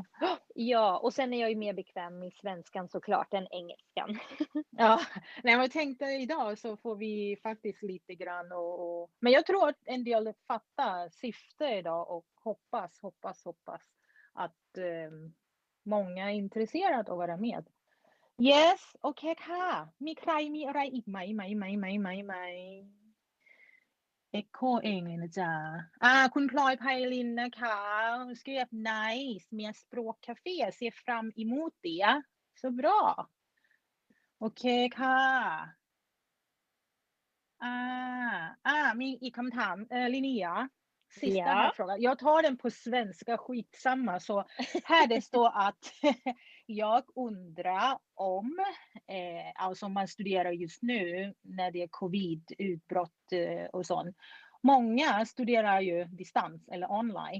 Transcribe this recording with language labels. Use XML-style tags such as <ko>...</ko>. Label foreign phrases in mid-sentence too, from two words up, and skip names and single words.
<sv>ja, och sen är jag ju mer bekväm i svenskan såklart än engelskan. Ja, nej, men jag tänkte idag så får vi faktiskt lite grann men jag tror att en del fattar syfte idag och hoppas att många är intresserade av att vara med.</sv> <en>Yes,</en> <th>โอเคค่ะมีใครมีอะไรอีกไหมEcho เองเลยนะจ๊ะคุณพลอยไพลินนะคะ</th> <sv>skrev nice med språkcafé ser fram emot det så bra</sv> <th>โอเคค่ะมีอีกคำถาม</th> <sv>Linnea sista här Ja. frågan. Jag tar den på svenska, skitsamma. Så här det står att jag undrar om, alltså man studerar just nu när det är covid-utbrott och sånt. Många studerar ju distans eller online.</sv>